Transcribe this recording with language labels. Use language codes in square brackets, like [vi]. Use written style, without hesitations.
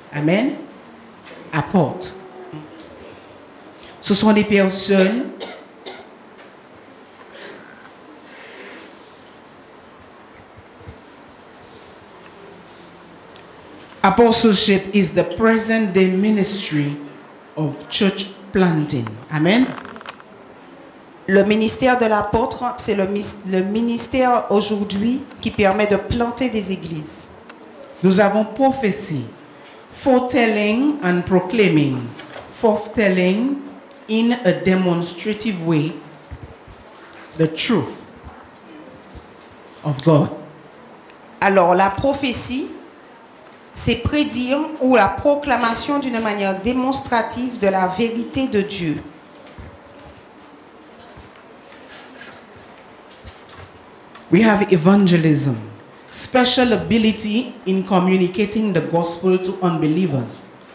[en] Amen. Apôtre. [fr] Ce sont des personnes [en] Apostleship is the present day ministry of church planting. Amen. [fr] Le ministère de l'apôtre, c'est le ministère aujourd'hui qui permet de planter des églises. Nous avons prophétie, [en] foretelling and proclaiming, forthtelling in a demonstrative way the truth of God. [fr] Alors, la prophétie, c'est prédire ou la proclamation d'une manière démonstrative de la vérité de Dieu. [en] We have evangelism, special ability in communicating the gospel to unbelievers.